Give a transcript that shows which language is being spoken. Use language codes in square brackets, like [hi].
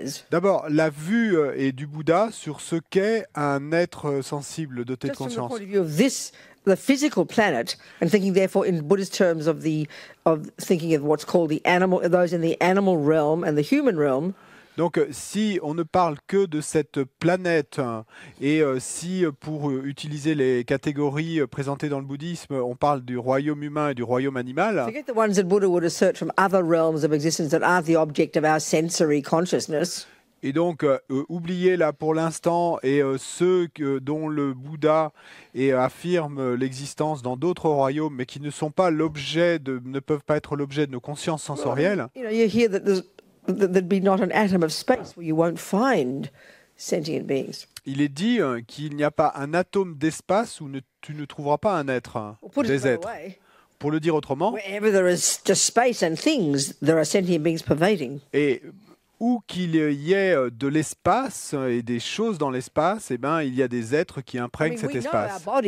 [fr] D'abord, la vue est du Bouddha sur ce qu'est un être sensible doté de conscience. [en] The physical planet, and thinking therefore in Buddhist terms of thinking of what's called the animal, those in the animal realm and the human realm. [fr] Donc, si on ne parle que de cette planète et si, pour utiliser les catégories présentées dans le bouddhisme, on parle du royaume humain et du royaume animal. [en] Forget the ones that Buddha would assert from other realms of existence that aren't the object of our sensory consciousness. [fr] Et donc, oubliez là pour l'instant et ceux dont le Bouddha affirme l'existence dans d'autres royaumes, mais qui ne sont pas ne peuvent pas être l'objet de nos consciences sensorielles. [en] You know, you hear that there'd be not an atom of space where you won't find sentient beings. [fr] Il est dit qu'il n'y a pas un atome d'espace où tu ne trouveras pas un être, des êtres. Pour le dire autrement, [en] wherever there is just space and things, there are sentient beings pervading. [fr] Et où qu'il y ait de l'espace et des choses dans l'espace, eh ben, il y a des êtres qui imprègnent cet espace.